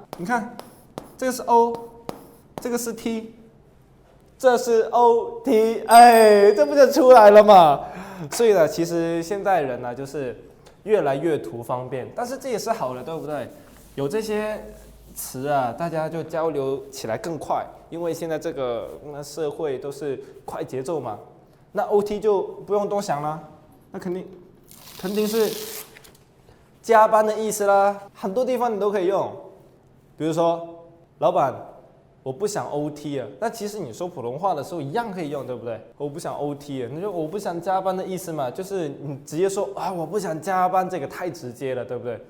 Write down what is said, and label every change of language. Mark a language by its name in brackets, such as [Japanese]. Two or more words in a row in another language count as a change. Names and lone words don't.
[Chinese] 你看，這個是 O， 這個是 T， 這是 OT， 這不就出來了嘛？所以呢，其實現在人呢，就是越來越圖方便，但是這也是好的，對不對？有這些詞大家就交流起來更快，因為現在這個社會都是快節奏嘛。那 OT 就不用多想了，那肯定是加班的意思啦，很多地方你都可以用。比如說，老闆，我不想 OT 那其實你說普通話的時候一樣可以用，對不對？我不想 OT 你說我不想加班的意思嘛，就是你直接說我不想加班，這個太直接了，對不對？